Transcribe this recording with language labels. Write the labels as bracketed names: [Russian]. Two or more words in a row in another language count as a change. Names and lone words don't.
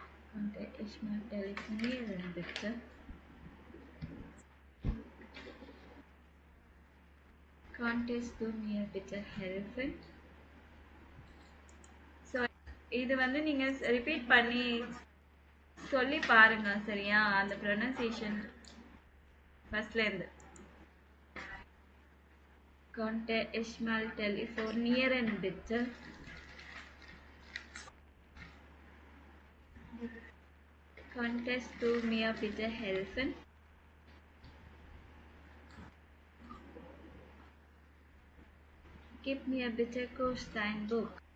[German] Konnte ich mal telefonieren, bitte? Konntest du mir bitte helfen? [Tamil] ஸோ இது வந்து நீங்க ரிப்பீட் பண்ணி சொல்லி பாருங்க சரியா? அந்த ப்ரொனன்சியேஷன் ஃபர்ஸ்ட்ல இருந்து. [German] Konnte ich mal telefonieren, bitte? Konntest du mir bitte helfen? Gib mir bitte kurz dein Buch.